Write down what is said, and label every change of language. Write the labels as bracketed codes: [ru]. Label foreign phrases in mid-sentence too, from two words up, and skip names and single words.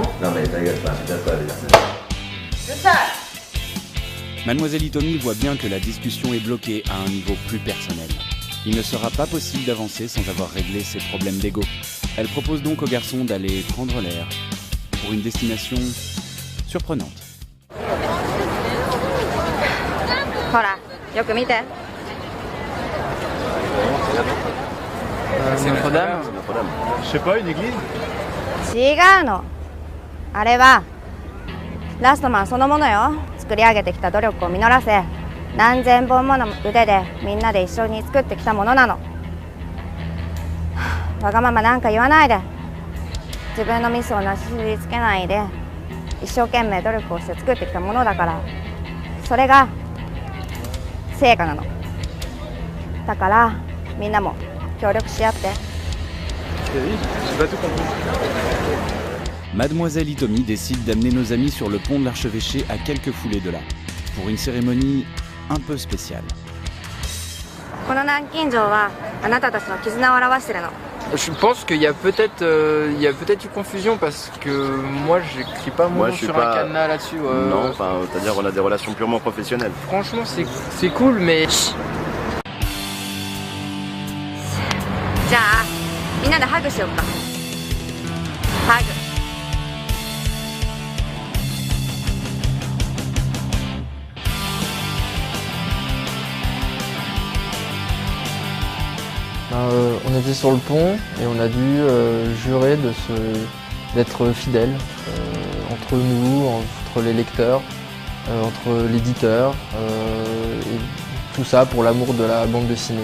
[fr] Non, mais ta gueule, c'est pas les Mademoiselle Hitomi voit bien que la discussion est bloquée à un niveau plus personnel. Il ne sera pas possible d'avancer sans avoir réglé ses problèmes d'ego. Elle propose donc au garçon d'aller prendre l'air pour une destination surprenante. [ja] ほら、よく見て。 [fr] Notre-Dame? Je sais pas, une église? [ja] 違うの。あれはラストマンそのものよ。作り上げてきた努力を実らせ、何千本もの腕でみんなで一緒に作ってきたものなの。わがままなんか言わないで。自分のミスをなすりつけないで、一生懸命努力をして作ってきたものだから、それが成果なの。だからみんなも協力し合って。 [fr] Mademoiselle Hitomi décide d'amener nos amis sur le pont de l'archevêché à quelques foulées de là, pour une cérémonie un peu spéciale. [ja] この南京錠はあなたたちの絆を表してるの。 [fr] Je pense qu'il y a peut-être eu confusion parce que moi j'écris pas mon Moi, nom je suis sur pas- un cadenas là-dessus. Non, enfin, c'est-à-dire on a des relations purement professionnelles. Franchement c'est cool mais... [ja] じゃあみんなでハグしようか。ハグ。 [fr] on était sur le pont et on a dû jurer d'être fidèles entre nous, entre les lecteurs, entre l'éditeur, et tout ça pour l'amour de la bande dessinée.